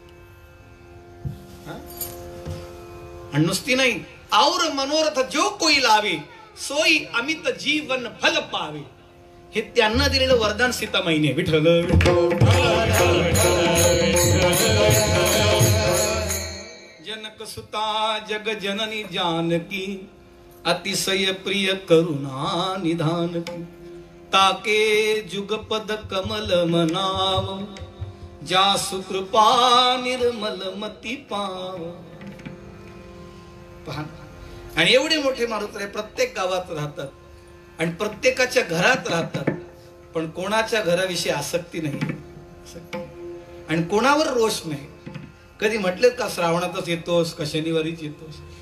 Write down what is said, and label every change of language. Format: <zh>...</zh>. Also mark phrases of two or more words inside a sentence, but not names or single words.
<mr>आणि नुसती नाही,</mr> <awa>और मनोरथ जो कोई लावे सोई अमित जीवन फल पावे.</awa> <mr>हे त्यांना दिलेलं वरदान सीतामाईने.</mr> <awa>विठ्ठल जनक सुता जग जननी जानकी अतिशय प्रिय करुणा निधान ताके जुगपद कमल मनाव जासु कृपा निर्मल मती पाव.</awa> <mr>पहा, आणि एवढे मोठे मारुती प्रत्येक गावात राहतात आणि प्रत्येकाच्या घरात राहतात, पण कोणाच्या घराविषयी आसक्ती नाही आणि कोणावर रोष नाही. कधी म्हटले का श्रावणातच येतोस का शनिवारीच येतोस?</mr>